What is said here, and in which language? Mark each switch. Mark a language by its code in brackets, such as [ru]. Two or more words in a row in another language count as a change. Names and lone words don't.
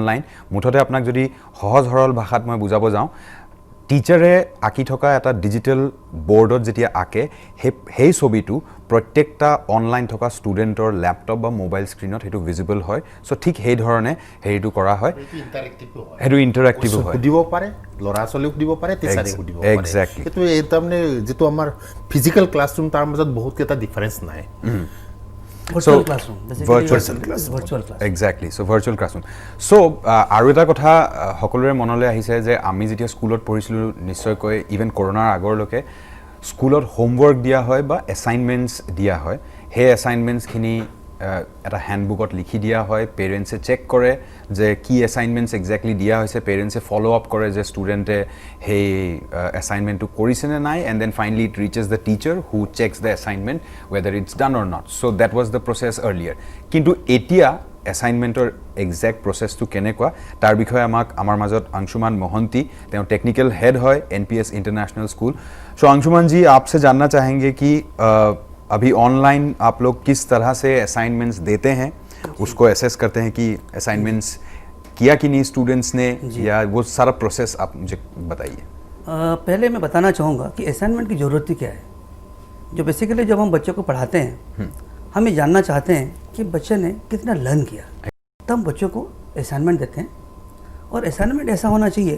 [as] মুঠতে আপোনাক যদি সহজ সৰল ভাষাত মই বুজাব যাওঁ, টিচাৰে আঁকি থকা এটা [en] digital board [as] যেতিয়া আঁকে সেই ছবিটো প্ৰত্যেকটা অনলাইন থকা ষ্টুডেণ্টৰ লেপটপ বা [en] mobile screen [as] সেইটো ভিজিবল হয় চ' ঠিক সেই ধৰণে হেৰিটো কৰা হয় সেইটো ইণ্টাৰেক্টিভ হয় সুধিব পাৰে ল'ৰা ছোৱালীক সুধিব পাৰে টিচাৰে সুধিব পাৰে [en] Exactly. [as] সেইটো এই তাৰমানে যিটো আমাৰ [en] physical classroom [as] তাৰ মাজত বহুতকেইটা ডিফাৰেঞ্চ নাই [en] virtual classroom basically virtual class Exactly. So virtual classroom. So [as] আৰু এটা কথা সকলোৰে মনলৈ আহিছে যে আমি যেতিয়া স্কুলত পঢ়িছিলোঁ নিশ্চয়কৈ ইভেন কৰোণাৰ আগৰলৈকে স্কুলত হোমৱৰ্ক দিয়া হয় বা এছাইনমেণ্টছ দিয়া হয় সেই এছাইনমেণ্টছখিনি এটা হেণ্ডবুকত লিখি দিয়া হয় পেৰেণ্টছে চেক কৰে যে কি এছাইনমেণ্টছ একজেক্টলি দিয়া হৈছে পেৰেণ্টছে [en] follow up [as] কৰে যে ষ্টুডেণ্টে সেই এছাইনমেণ্টটো কৰিছেনে নাই [en] and then finally it reaches the teacher who checks the assignment whether it's done or not so that was the process earlier [as] কিন্তু এতিয়া এছাইনমেণ্টৰ একজেক্ট প্ৰচেছটো কেনেকুৱা তাৰ বিষয়ে আমাক আমাৰ মাজত अंशुमान मोहंती তেওঁ টেকনিক্যাল হেড হয় [hi] NPS [en] international school [hi] सो अंशुमान जी आपसे जानना चाहेंगे कि अभी ऑनलाइन आप लोग किस तरह से असाइनमेंट्स देते हैं उसको एसेस करते हैं कि असाइनमेंट्स किया कि नहीं स्टूडेंट्स ने या वो सारा प्रोसेस आप मुझे बताइए पहले मैं बताना चाहूँगा कि असाइनमेंट की ज़रूरत ही क्या है जो बेसिकली जब हम बच्चों को पढ़ाते हैं हम ये जानना चाहते हैं कि बच्चे ने कितना लर्न किया तब हम बच्चों को असाइनमेंट देते हैं और असाइनमेंट ऐसा होना चाहिए